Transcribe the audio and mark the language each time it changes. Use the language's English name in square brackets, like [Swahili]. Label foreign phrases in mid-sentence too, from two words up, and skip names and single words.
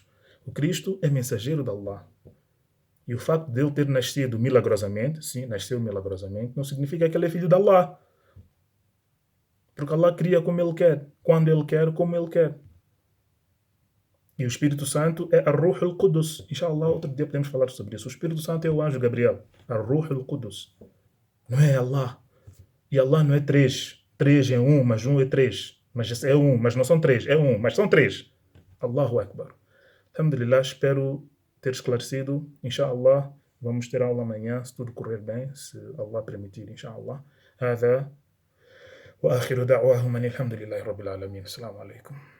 [Portuguese] O Cristo é mensageiro de Allah. E o facto de ele ter nascido milagrosamente, sim, nasceu milagrosamente, não significa que ele é filho de Allah. Porque Allah cria como ele quer, quando ele quer, como ele quer. E o Espírito Santo é [Arabic] الروح القدس. [Portuguese] Inshallah, outro dia podemos falar sobre isso. O Espírito Santo é o anjo Gabriel. [Arabic] الروح القدس. [Portuguese] Não é Allah. E Allah não é três. Três é um, mas um é três. Mas é um, mas não são três. É um, mas são três. [Arabic] الله أكبر. الحمد لله, [Portuguese] espero ter esclarecido. Inshallah, vamos ter aula amanhã, se tudo correr bem, se Allah permitir, inshallah. [Arabic] هذا وآخر دعواهم أن الحمد لله رب العالمين. السلام عليكم.